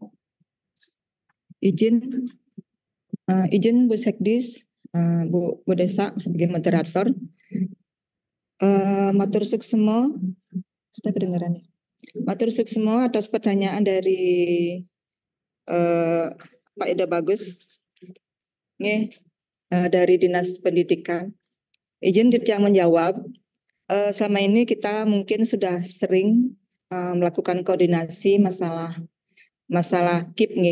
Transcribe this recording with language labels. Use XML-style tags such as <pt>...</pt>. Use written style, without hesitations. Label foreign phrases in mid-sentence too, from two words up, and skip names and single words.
<id>Izin Bu Sekdis, Bu Desa sebagai moderator.</id> <ban>Matur suksemo,</ban> <id>sudah kedengaran ya?</id> <ban>Matur suksemo</ban> <id>atas pertanyaan dari Pak Ida Bagus, dari Dinas Pendidikan. Izin Dirjang menjawab. Selama ini kita mungkin sudah sering melakukan koordinasi masalah KIP nih.</id>